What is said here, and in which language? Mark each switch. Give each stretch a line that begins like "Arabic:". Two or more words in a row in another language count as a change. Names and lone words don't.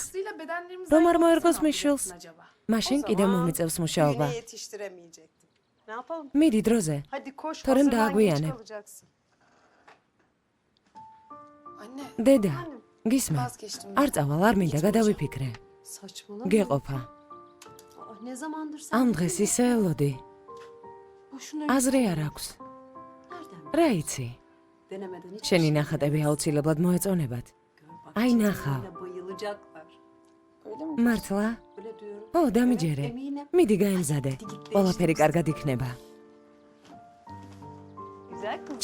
Georgian: რომ არ მოერგოს მის შვილს? მაშინ კიდევ მომიწევს მუშაობა. მიდი დროზე. თორემ დააგვიანებ. დედა, გისმა.
Turkish: Vazgeçtim.
Georgian: არ წავალ, არ მინდა გადავიფიქრე.
Turkish: Saçmalama.
Georgian: გეყოფა.
Turkish: Ne zamandır sen
Georgian: ამ დღეს ისე ელოდი.
Turkish: boşuna
Georgian: აზრი არ აქვს.
Turkish: nereden?
Georgian: რა იცი?
Turkish: Denemeden hiç
Georgian: შენი ნახატები აუცილებლად მოეწონებათ.
Turkish: gör bak. Ay, şimdi naha. yine bayılacaklar. Öyle mi?
Georgian: მართლა?
Turkish: Öyle diyorum.
Georgian: ო, დამიჯერე.
Turkish: Eminim.
Georgian: მიდი გაემზადე. ყველაფერი კარგად იქნება.
Turkish: Güzel kız.